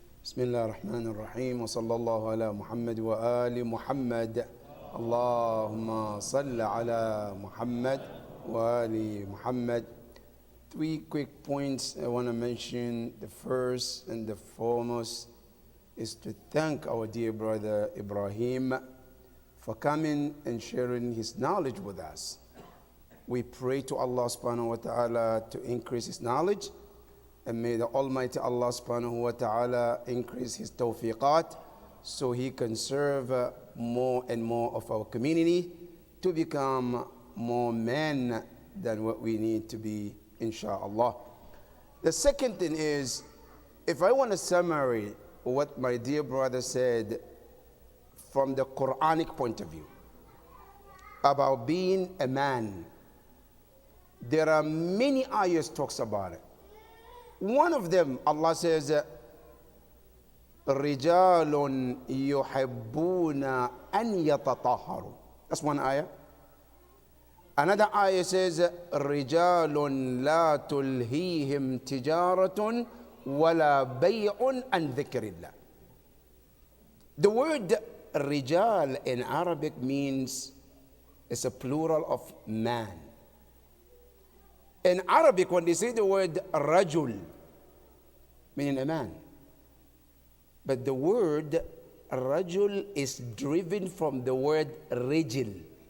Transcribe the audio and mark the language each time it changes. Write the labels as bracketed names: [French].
[Arabic] بسم الله الرحمن الرحيم وصلى الله على محمد وآل محمد اللهم صل على محمد وآل محمد. [English] Three quick points I want to mention. The first and the foremost is to thank our dear brother Ibrahim for coming and sharing his knowledge with us. We pray to Allah subhanahu wa ta'ala to increase his knowledge, and may the Almighty Allah subhanahu wa ta'ala increase his tawfiqat so he can serve more and more of our community to become more men than what we need to be, inshallah. The second thing is, if I want to summarize what my dear brother said from the Quranic point of view about being a man, there are many ayahs talks about it. One of them, Allah says, [Arabic] رِجَالٌ يُحِبُّونَ أَن يَتَطَهَّرُوا. [English] That's one ayah. Another ayah says, [Arabic] رِجَالٌ لَا تُلْهِيهِمْ تِجَارَةٌ وَلَا بَيْعٌ عَنْ ذِكْرِ اللَّهِ. [English] The word rijal in Arabic means, it's a plural of man. In Arabic, when they say the word rajul, meaning a man, but the word rajul is driven from the word rijil.